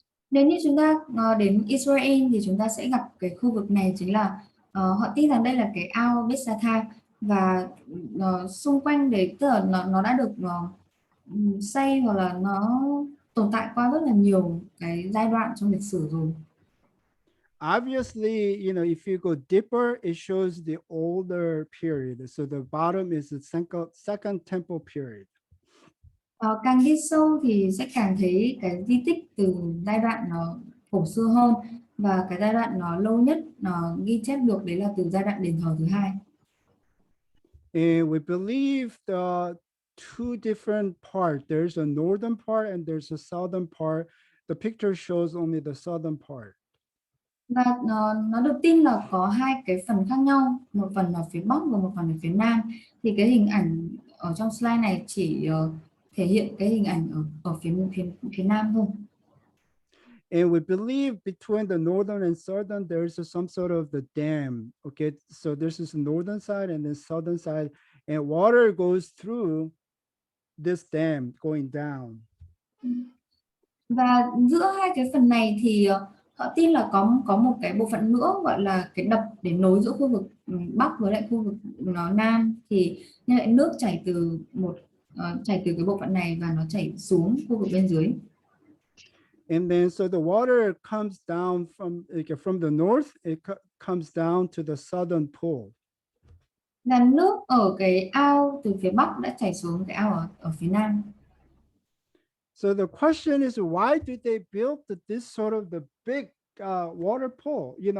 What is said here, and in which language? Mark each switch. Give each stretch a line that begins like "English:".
Vietnamese: Nếu như chúng ta đến Israel thì chúng ta sẽ gặp cái khu vực này, chính là họ tin rằng đây là cái ao Bethesda, và xung quanh đấy tức là nó đã được xây hoặc là nó tồn tại qua rất là nhiều cái giai đoạn trong lịch sử rồi.
English: Obviously, if you go deeper, it shows the older period. So the bottom is the second temple period.
Vietnamese: Càng đi sâu thì sẽ càng thấy cái di tích từ giai đoạn nó cổ xưa hơn, và cái giai đoạn nó lâu nhất nó ghi chép được đấy là từ giai đoạn đền thờ thứ hai.
English: And we believe the two different parts. There's a northern part and there's a southern part. The picture shows only the southern part.
Vietnamese: Và nó được tin là có hai cái phần khác nhau, một phần ở phía Bắc và một phần ở phía Nam. Thì cái hình ảnh ở trong slide này chỉ thể hiện cái hình ảnh ở phía Nam thôi.
English: And we believe between the northern and southern, there's some sort of the dam. Okay, so there's this northern side and then southern side, and water goes through this dam going down.
Vietnamese: Và giữa hai cái phần này thì họ tin là có một cái bộ phận nữa gọi là cái đập để nối giữa khu vực Bắc với lại khu vực nó Nam, thì như lại nước chảy từ chảy từ cái bộ phận này và nó chảy xuống khu vực bên dưới.
English: And then so the water comes down from the north, it comes down to the southern pool.
Vietnamese: Là nước ở cái ao từ phía Bắc đã chảy xuống cái ao ở phía Nam.
English: So the question is, why did they build this sort of the big water pool?